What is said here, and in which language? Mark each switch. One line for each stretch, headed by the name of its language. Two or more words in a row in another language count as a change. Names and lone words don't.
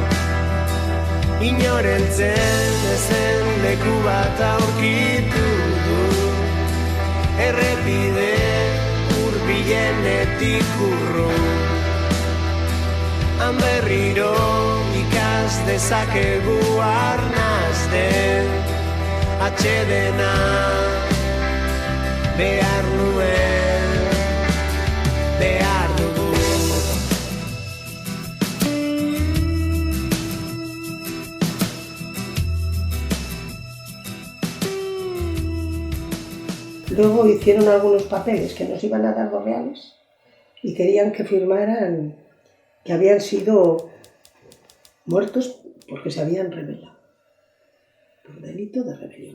Basque: inorentzen ezen leku bat aurkitu du, errepide hurbilenetik urrun, han berriro ikas dezakegu arnasten, atsedena behar nuen, behar dugu.
Spanish: Luego hicieron algunos papeles que nos iban a dar los reales y querían que firmaran que habían sido muertos porque se habían rebelado, por delito de rebelión.